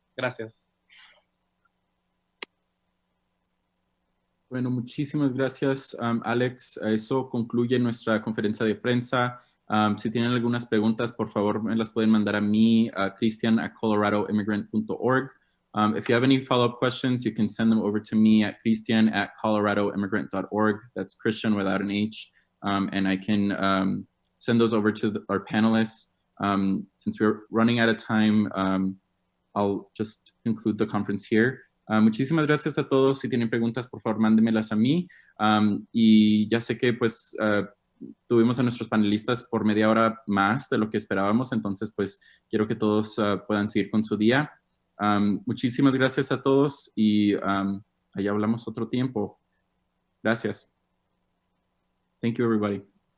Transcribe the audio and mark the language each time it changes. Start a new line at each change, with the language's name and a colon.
Spanish: Gracias. Bueno, muchísimas gracias, Alex. Eso concluye nuestra conferencia de prensa. Si tienen algunas preguntas, por favor, me las pueden mandar a mí, a christian@coloradoimmigrant.org.
English: If you have any follow-up questions, you can send them over to me at christian@coloradoimmigrant.org. That's Christian without an H. And I can send those over to our panelists. Since we're running out of time, I'll just conclude the conference here.
Spanish: Muchísimas gracias a todos. Si tienen preguntas, por favor, mándenmelas a mí. Y ya sé que pues tuvimos a nuestros panelistas por media hora más de lo que esperábamos, entonces pues quiero que todos puedan seguir con su día. Muchísimas gracias a todos y allá hablamos otro tiempo. Gracias.
English: Thank you, everybody.